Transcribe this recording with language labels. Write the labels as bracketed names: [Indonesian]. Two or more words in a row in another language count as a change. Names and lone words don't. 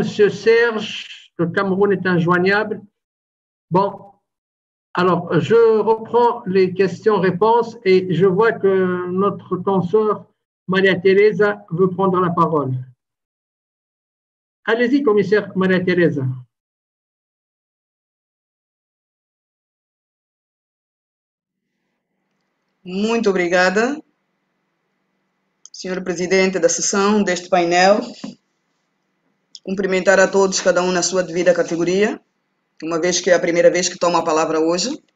[French] Serge, le Cameroun est injoignable. Bon, alors je reprends les questions-réponses et je vois que notre consoeur Maria Teresa veut prendre la parole. Allez-y, commissaire Maria Teresa. [Portuguese] Muito obrigada, senhor presidente da sessão deste painel. Cumprimentar a todos, cada um na sua devida categoria, uma vez que é a primeira vez que tomo a palavra hoje.